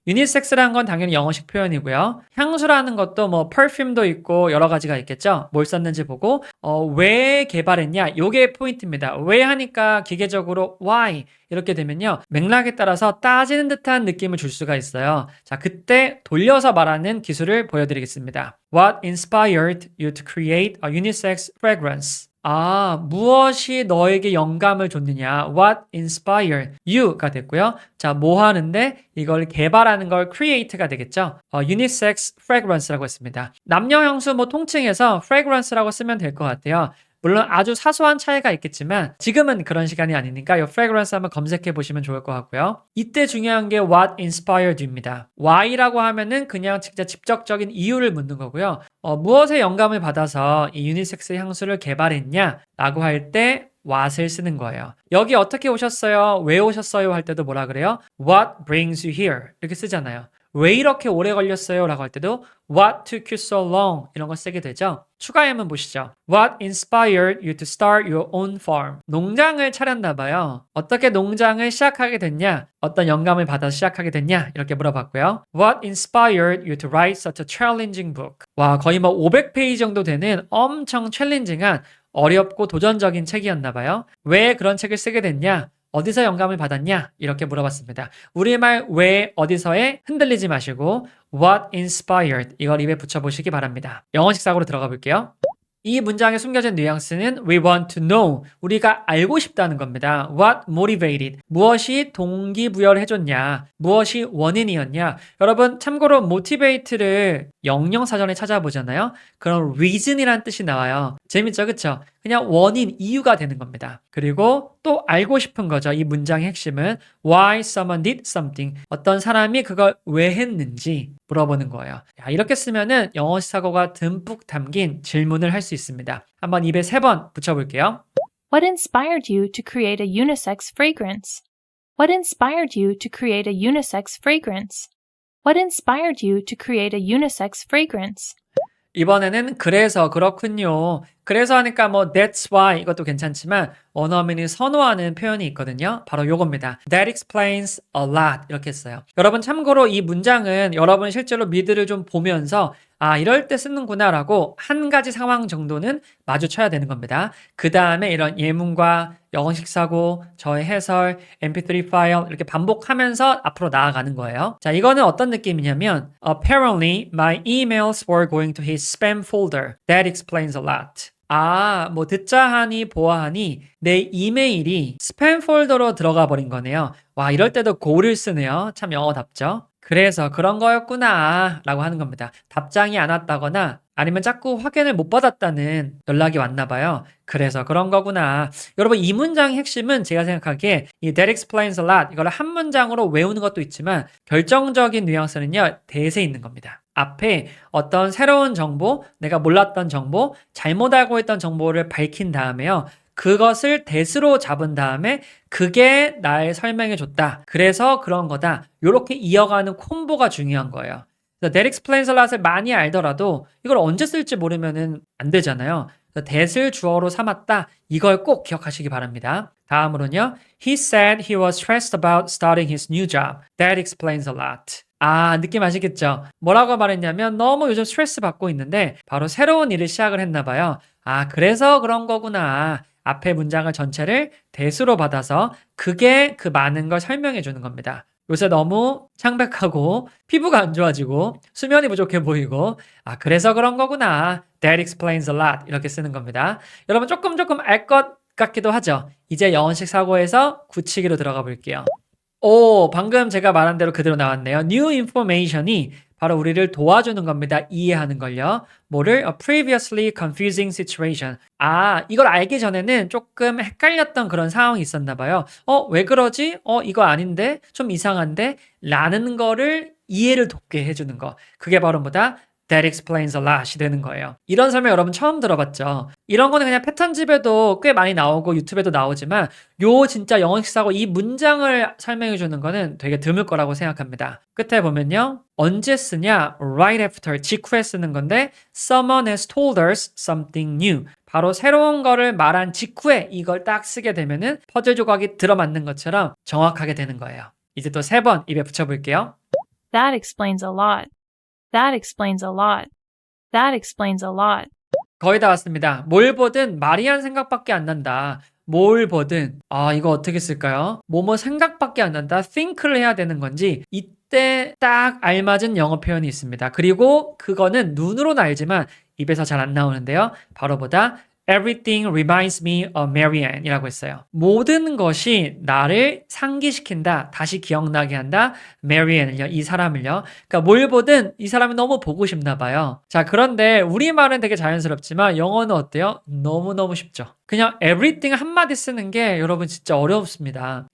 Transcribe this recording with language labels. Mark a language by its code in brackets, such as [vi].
[ko] 유니섹스라는 건 당연히 영어식 표현이고요. 향수라는 것도 뭐 perfume도 있고 여러 가지가 있겠죠. 뭘 썼는지 보고 왜 개발했냐? 요게 포인트입니다. 왜 하니까 기계적으로 why 이렇게 되면요. 맥락에 따라서 따지는 듯한 느낌을 줄 수가 있어요. 자, 그때 돌려서 말하는 기술을 보여드리겠습니다. [en] What inspired you to create a unisex fragrance? [ko] 무엇이 너에게 영감을 줬느냐? [en] What inspired you [ko] 가 됐고요. 자, 뭐 하는데? 이걸 개발하는 걸 create가 되겠죠. unisex fragrance라고 했습니다. 남녀 향수 뭐 통칭해서 fragrance라고 쓰면 될 것 같아요. 물론 아주 사소한 차이가 있겠지만 지금은 그런 시간이 아니니까 이 fragrance 한번 검색해 보시면 좋을 것 같고요. 이때 중요한 게 [en] what inspired you [ko] 입니다. why라고 하면은 그냥 진짜 직접적인 이유를 묻는 거고요. 무엇에 영감을 받아서 이 유니섹스 향수를 개발했냐? 라고 할 때 what을 쓰는 거예요. 여기 어떻게 오셨어요? 왜 오셨어요? 할 때도 뭐라 그래요? [en] What brings you here? [ko] 이렇게 쓰잖아요. 왜 이렇게 오래 걸렸어요? 라고 할 때도 [en] What took you so long? [ko] 이런 거 쓰게 되죠. 추가 예문 보시죠. [en] What inspired you to start your own farm? [ko] 농장을 차렸나 봐요. 어떻게 농장을 시작하게 됐냐? 어떤 영감을 받아서 시작하게 됐냐? 이렇게 물어봤고요. [en] What inspired you to write such a challenging book? [ko] 와, 거의 뭐 500페이지 정도 되는 엄청 챌린징한 어렵고 도전적인 책이었나 봐요. 왜 그런 책을 쓰게 됐냐? 어디서 영감을 받았냐? 이렇게 물어봤습니다. 우리말 왜 어디서에 흔들리지 마시고 [en] what inspired [ko] 이걸 입에 붙여보시기 바랍니다. 영어식 사고로 들어가 볼게요. 이 문장에 숨겨진 뉘앙스는 [en] we want to know, [ko] 우리가 알고 싶다는 겁니다. [en] What motivated, [ko] 무엇이 동기부여를 해줬냐, 무엇이 원인이었냐. 여러분 참고로 motivate를 영영사전에 찾아보잖아요. 그럼 reason이란 뜻이 나와요. 재밌죠, 그쵸? 그냥 원인, 이유가 되는 겁니다. 그리고 또 알고 싶은 거죠. 이 문장의 핵심은 [en] why someone did something, [ko] 어떤 사람이 그걸 왜 했는지 물어보는 거예요. 이렇게 쓰면은 영어식 사고가 듬뿍 담긴 질문을 할 수 있습니다. 한번 입에 3번 붙여볼게요. [en] What inspired you to create a unisex fragrance? What inspired you to create a unisex fragrance? What inspired you to create a unisex fragrance? [ko] 이번에는 그래서 그렇군요. 그래서 하니까 뭐 [en] that's why [ko] 이것도 괜찮지만 원어민이 선호하는 표현이 있거든요. 바로 요겁니다. [en] That explains a lot [ko] 이렇게 했어요. 여러분 참고로 이 문장은 여러분 실제로 미드를 좀 보면서 이럴 때 쓰는구나 라고 한 가지 상황 정도는 마주쳐야 되는 겁니다. 그 다음에 이런 예문과 영어식 사고, 저의 해설, mp3 파일 이렇게 반복하면서 앞으로 나아가는 거예요. [en] 자, 이거는 어떤 느낌이냐면 Apparently my emails were going to his spam folder. That explains a lot. [ko] 뭐 듣자 하니 보아하니 내 이메일이 스팸 폴더로 들어가 버린 거네요. 와, 이럴 때도 고를 쓰네요. 참 영어답죠? 그래서 그런 거였구나 라고 하는 겁니다. 답장이 안 왔다거나 아니면 자꾸 확인을 못 받았다는 연락이 왔나 봐요. 그래서 그런 거구나. 여러분 이 문장의 핵심은 제가 생각하기에 이 [en] that explains a lot [ko] 이걸 한 문장으로 외우는 것도 있지만 결정적인 뉘앙스는요. 대세에 있는 겁니다. 앞에 어떤 새로운 정보, 내가 몰랐던 정보, 잘못 알고 있던 정보를 밝힌 다음에요. 그것을 대수로 잡은 다음에 그게 날 설명해 줬다. 그래서 그런 거다. 이렇게 이어가는 콤보가 중요한 거예요. [en] that explains a lot [ko] 을 많이 알더라도 이걸 언제 쓸지 모르면 안 되잖아요. that을 주어로 삼았다. 이걸 꼭 기억하시기 바랍니다. 다음으로는요. [en] He said he was stressed about starting his new job. That explains a lot. [ko] 느낌 아시겠죠? 뭐라고 말했냐면 너무 요즘 스트레스 받고 있는데 바로 새로운 일을 시작을 했나 봐요. 그래서 그런 거구나. 앞에 문장을 전체를 대수로 받아서 그게 그 많은 걸 설명해 주는 겁니다. 요새 너무 창백하고 피부가 안 좋아지고 수면이 부족해 보이고 그래서 그런 거구나. [en] That explains a lot. [ko] 이렇게 쓰는 겁니다. 여러분 조금 알 것 같기도 하죠. 이제 영어식 사고에서 굳히기로 들어가 볼게요. 방금 제가 말한 대로 그대로 나왔네요. [en] New information [ko] 이 바로 우리를 도와주는 겁니다. 이해하는 걸요. 뭐를? [en] A previously confusing situation. [ko] 이걸 알기 전에는 조금 헷갈렸던 그런 상황이 있었나 봐요. 왜 그러지? 이거 아닌데? 좀 이상한데? 라는 거를 이해를 돕게 해주는 거. 그게 바로 뭐다? [en] That explains a lot [ko] 이 되는 거예요. 이런 설명 여러분 처음 들어봤죠? 이런 거는 그냥 패턴집에도 꽤 많이 나오고 유튜브에도 나오지만 요 진짜 영어식 사고 이 문장을 설명해 주는 거는 되게 드물 거라고 생각합니다. 끝에 보면요. 언제 쓰냐? [en] Right after, [ko] 직후에 쓰는 건데 [en] Someone has told us something new. [ko] 바로 새로운 거를 말한 직후에 이걸 딱 쓰게 되면은 퍼즐 조각이 들어맞는 것처럼 정확하게 되는 거예요. 이제 또 3번 입에 붙여볼게요. [en] That explains a lot. That explains a lot. That explains a lot. [ko] 거의 다 왔습니다. 뭘 보든 말이 한 생각밖에 안 난다. 뭘 보든 이거 어떻게 쓸까요? 뭐뭐 생각밖에 안 난다. think를 해야 되는 건지 이때 딱 알맞은 영어 표현이 있습니다. 그리고 그거는 눈으로는 알지만 입에서 잘 안 나오는데요. 바로 보다 [en] Everything reminds me of Marianne [ko] 이라고 했어요. 모든 것이 나를 상기시킨다. 다시 기억나게 한다. Marianne을요. 이 사람을요. 그러니까 뭘 보든 이 사람이 너무 보고 싶나 봐요. 자, 그런데 우리말은 되게 자연스럽지만 영어는 어때요? 너무너무 쉽죠. 그냥 everything 한마디 쓰는 게 여러분 진짜 어렵습니다.